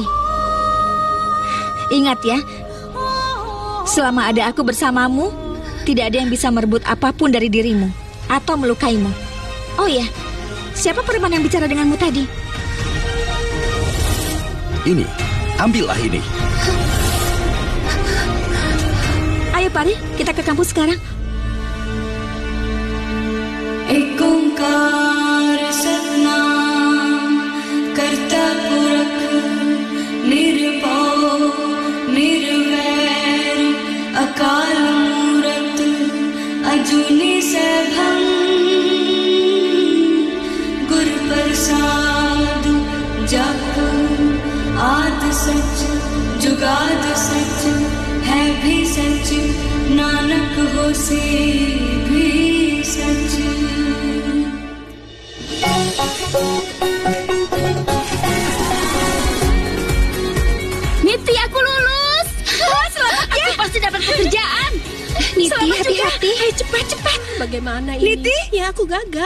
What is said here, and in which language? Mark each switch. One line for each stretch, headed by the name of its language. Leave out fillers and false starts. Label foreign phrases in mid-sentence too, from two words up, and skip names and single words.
Indonesian: Ingat ya, selama ada aku bersamamu, tidak ada yang bisa merebut apapun dari dirimu atau melukaimu. Oh ya, siapa preman yang bicara denganmu tadi? Ini, ambillah ini. Ayo Pari, kita ke kampus sekarang.
Punjabi: ਇਕ ਓਅੰਕਾਰ ਸਤਿਨਾਮੁ ਕਰਤਾ ਪੁਰਖੁ ਨਿਰਭਉ ਨਿਰਵੈਰੁ ਅਕਾਲ ਮੂਰਤਿ ਅਜੂਨੀ ਸੈਭੰ ਗੁਰ ਪ੍ਰਸਾਦਿ ਜਪੁ ਆਦਿ ਸਚੁ ਜੁਗਾਦਿ ਸਚੁ ਹੈ ਭੀ ਸਚੁ ਨਾਨਕ ਹੋਸੀ ਭੀ ਸਚੁ.
Indonesian: Niti, aku lulus. Selamat ya. Aku pasti dapat pekerjaan. Niti, hati-hati. Ayo cepat. Bagaimana ini? Niti? Ya aku gagal.